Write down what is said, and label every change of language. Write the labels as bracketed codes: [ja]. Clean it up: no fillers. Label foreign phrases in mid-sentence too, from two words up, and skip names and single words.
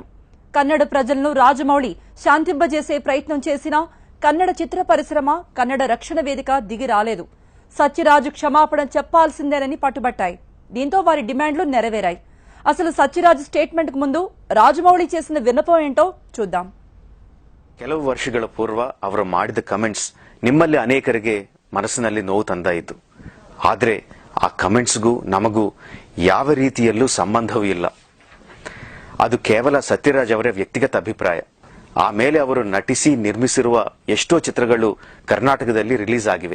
[te] కన్నడ ప్రజలను రాజమౌళి శాంతింపజేసే ప్రయత్నం చేసినా కన్నడ చిత్ర పరిశ్రమ, కన్నడ రక్షణ వేదిక దిగి రాలేదు. సత్యరాజు క్షమాపణ చెప్పాల్సిందేనని పట్టుబట్టాయి. దీంతో వారి డిమాండ్లు నెరవేరాయి. అసలు సత్యరాజు స్టేట్మెంట్ కు ముందు రాజమౌళి చేసిన విన్నపం ఏంటో చూద్దాం. [kn] ಕೆಲವು ವರ್ಷಗಳ ಪೂರ್ವ ಅವರು ಮಾಡಿದ ಕಮೆಂಟ್ಸ್ ನಿಮ್ಮಲ್ಲಿ ಅನೇಕರಿಗೆ ಮನಸ್ಸಿನಲ್ಲಿ ನೋವು ತಂದಾಯಿತು. ಆದರೆ ಆ ಕಮೆಂಟ್ಸ್ಗೂ ನಮಗೂ ಯಾವ ರೀತಿಯಲ್ಲೂ ಸಂಬಂಧವೂ ಇಲ್ಲ. ಅದು ಕೇವಲ ಸತ್ಯರಾಜ್ ಅವರ ವ್ಯಕ್ತಿಗತ ಅಭಿಪ್ರಾಯ. ಆಮೇಲೆ ಅವರು ನಟಿಸಿ ನಿರ್ಮಿಸಿರುವ ಎಷ್ಟೋ ಚಿತ್ರಗಳು ಕರ್ನಾಟಕದಲ್ಲಿ ರಿಲೀಸ್ ಆಗಿವೆ.